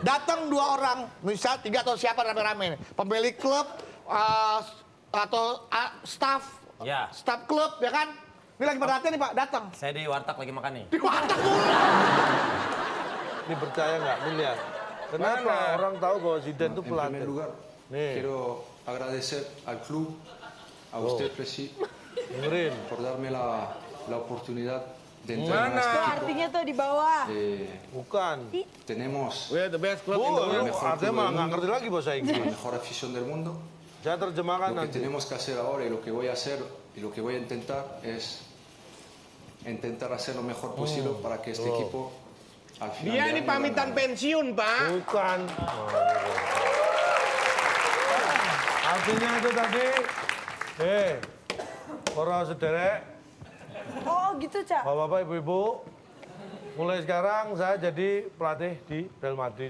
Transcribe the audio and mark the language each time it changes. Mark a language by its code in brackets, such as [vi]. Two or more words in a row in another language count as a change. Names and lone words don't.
[id] Datang 2 orang, misal 3 atau siapa rame-rame. Pemilik klub atau staff, Ya. staff klub, ya kan? Ini lagi pada latihan nih, Pak, datang. Saya di warteg lagi makan nih. Di warteg mulu. Ini percaya nggak? Nih lihat. Kenapa orang tahu bahwa Zidane itu [es] En [id] pelatih? [es] primer lugar, [id] Nih, [es] quiero agradecer al club, a usted, Presi, [id] dengerin. [es] por darme la oportunidad de entrenar a [id] Tuh [es] este equipo. [id] artinya tuh di bawah. Bukan. [es] Tenemos [en] We're the best club in the world. [id] Artinya malah nggak ngerti lagi bahasa [es] la [id] Inggris. [es] mejor afición del mundo. [id] Saya terjemahkan [es] Lo que [id] nanti. [es] tenemos que hacer ahora y lo que voy a hacer y lo que voy a intentar es intentar hacer lo mejor posible para que este equipo al final [id] Dia [es] de [id] ini [es] año [id] pamitan [es] gane. [id] pensiun, Pak. Bukan. Artinya itu tadi, para sederek, Oh gitu, Cak. bapak-bapak, ibu-ibu, mulai sekarang saya jadi pelatih di Real Madrid.